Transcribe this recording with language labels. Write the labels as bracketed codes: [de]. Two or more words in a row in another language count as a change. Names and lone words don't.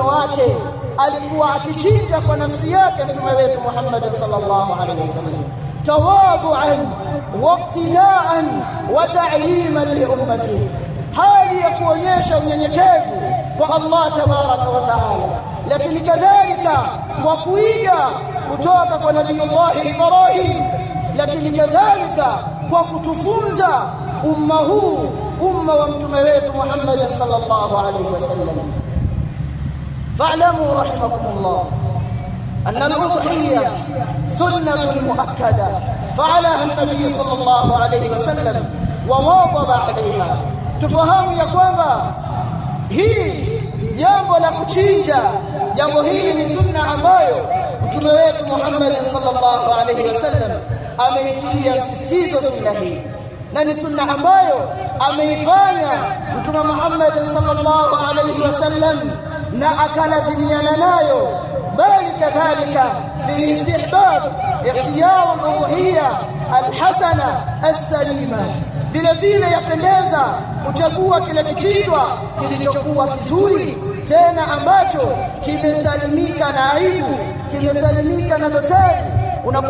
[sw] wake, alikuwa akichinja kwa nafsi yake mtume wetu Muhammad [ar] صلى الله عليه وسلم تواضعا واقتداء وتعليما لأمته, [sw] hali ya kuonyesha unyenyekevu kwa [ar] الله تبارك وتعالى, [sw] lakini kadhalika kwa kuiga kutoka kwa Nabii Allah Ibrahim, lakini kadhalika kwa kutufunza umma huu, umma wa mtume wetu Muhammad [ar] صلى الله عليه وسلم. فاعلموا رحمكم الله أن الأضحية سنة مؤكدة فعلها النبي صلى الله عليه وسلم وواظب عليها. تفهموا يا [sw] kwamba hii jambo la kuchinja, jambo hili ni sunna ambayo mtume wetu Muhammad [ar] صلى الله عليه وسلم [sw] ameitilia msisitizo sunna hii, na ni sunna ambayo ameifanya mtume Muhammad [ar] صلى الله عليه وسلم [sw] na akalazimiana nayo, bali kadhalika [ar] في استحباب اختيار الأضحية الحسنة السالمة, [sw] vile vile yapendeza kuchagua kile kichinjwa kilichokuwa kizuri tena ambacho kimesalimika na aibu, kimesalimika na dosari.